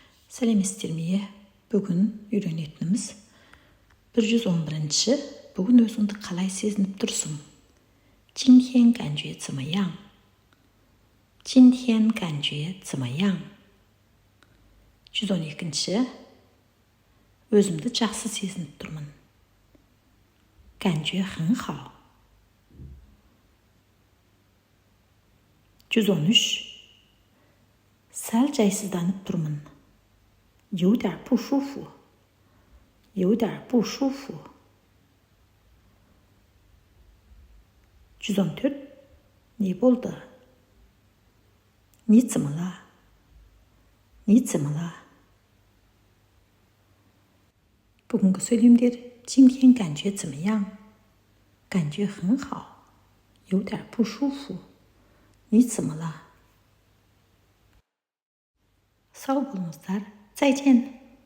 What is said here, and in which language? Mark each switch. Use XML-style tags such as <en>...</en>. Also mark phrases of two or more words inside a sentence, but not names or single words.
<kk>Сәлеметсіздерме? Бүгін үйренетініміз 111-ші. Бүгін өзіңді қалай сезініп тұрсың?</kk> <zh>今天感觉怎么样? 今天感觉怎么样?</zh> <kk>112-ші. Өзімді жақсы сезініп тұрмын.</kk> <zh>感觉很好. 113.</zh> <kk>Сәл жайсызданып тұрмын.</kk> <zh>有点不舒服. 有点不舒服.</zh> <kk>114. Не болды?</kk> <zh>你怎么了? 你怎么了?</zh> <kk>бүгінгі сөйлемдер</kk> <zh>今天感觉怎么样? 感觉很好. 有点不舒服. 你怎么了?</zh> <kk>сау болыңыздар.</kk> <zh>再见.</zh>